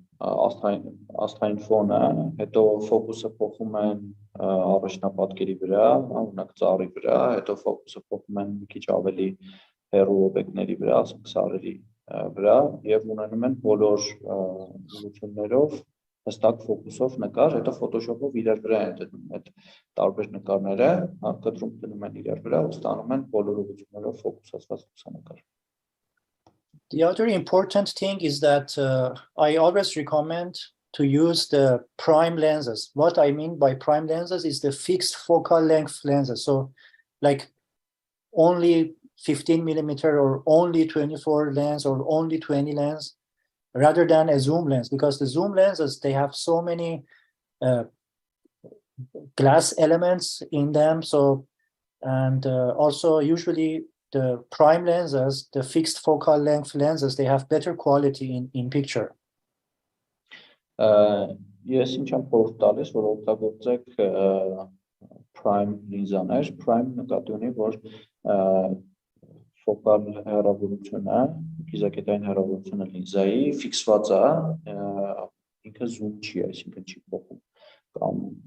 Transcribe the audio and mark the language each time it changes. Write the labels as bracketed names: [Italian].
[Armenian] աստղային ֆոնը, հետո ֆոկուսը փոխում են առաջնապատկերի վրա, օրինակ ծառի վրա, հետո ֆոկուսը փոխում են մի քիչ ավելի հեռու օբյեկտների վրա, ասենք սարերի վրա եւ ունենում են բոլոր ուղղություններով հստակ ֆոկուսով նկար, հետո Photoshop-ով իրար վրա են դնում այդ տարբեր նկարները, կտրում դնում են իրար վրա ու ստանում են բոլոր ուղղություններով ֆոկուսացված լուսանկար. [English] The other important thing is that I always recommend to use the prime lenses. What I mean by prime lenses is the fixed focal length lenses. So like only 15 millimeter or only 24 lens or only 20 lens rather than a zoom lens, because the zoom lenses, they have so many glass elements in them. So, and also usually the prime lenses, the fixed focal length lenses, they have better quality in picture. [Armenian] Ես ինչ եմ խորհուրդ տալիս, որ օգտագործեք prime լինզաներ, prime նկատի ունի, որ ֆոկալ հեռավորությունը, կիզակետային հեռավորությունը լինզայի ֆիքսված է, ինքը zoom չի, այսինքն չի փոխում, կամ